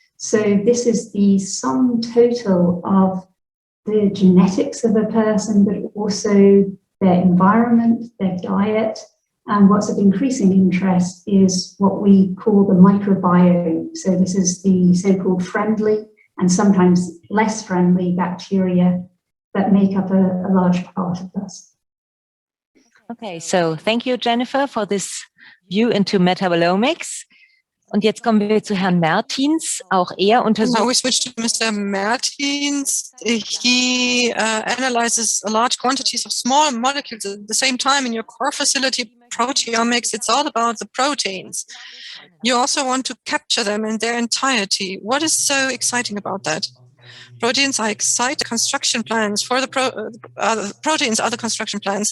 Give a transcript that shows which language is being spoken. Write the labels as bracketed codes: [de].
[en] So this is the sum total of the genetics of a person, but also their environment, their diet, and what's of increasing interest is what we call the microbiome. So this is the so-called friendly and sometimes less friendly bacteria that make up a large part of us. Okay, so thank you, Jennifer, for this view into metabolomics. [de] Und jetzt kommen wir zu Herrn Mertins. Auch er untersucht. [en] Now we switch to Mr. Mertins. He analyzes large quantities of small molecules at the same time in your core facility, proteomics. It's all about the proteins. You also want to capture them in their entirety. What is so exciting about that? Proteins are exciting construction plans for the proteins are the construction plans.